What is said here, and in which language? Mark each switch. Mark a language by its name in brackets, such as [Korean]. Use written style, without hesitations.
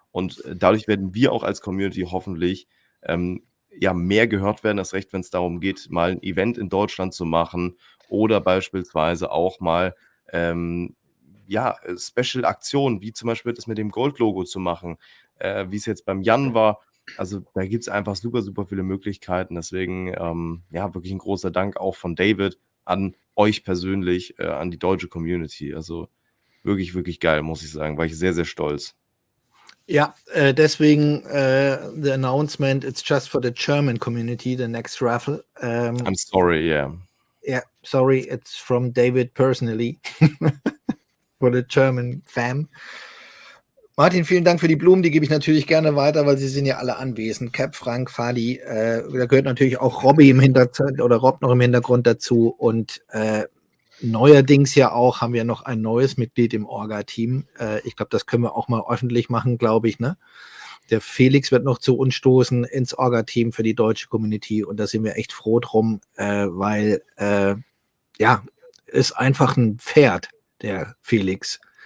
[German] Und dadurch werden wir auch als Community hoffentlich mehr gehört werden, erst recht, wenn es darum geht, mal ein Event in Deutschland zu machen oder beispielsweise auch mal Special-Aktionen, wie zum Beispiel das mit dem Gold-Logo zu machen, wie es jetzt beim Jan war. Also da gibt es einfach super, super viele Möglichkeiten. Deswegen, wirklich ein großer Dank auch von David an euch persönlich, an die deutsche Community. Also wirklich, wirklich geil, muss ich sagen. War ich sehr, sehr stolz. Ja, deswegen [English] the announcement, it's just for the German community, the next raffle. I'm sorry, yeah. Yeah, sorry, it's from David personally for the German fam. [German] Martin, vielen Dank für die Blumen, die gebe ich natürlich gerne weiter, weil sie sind ja alle anwesend. Cap, Frank, Fadi, da gehört natürlich auch Robby im Hintergrund oder Rob noch im Hintergrund dazu und neuerdings ja auch haben wir noch ein neues Mitglied im Orga-Team. Ich glaube, das können wir auch mal öffentlich machen, glaube ich, ne? Der Felix wird noch zu uns stoßen ins Orga-Team für die deutsche Community und da sind wir echt froh drum, weil ist einfach ein Pferd, der Felix.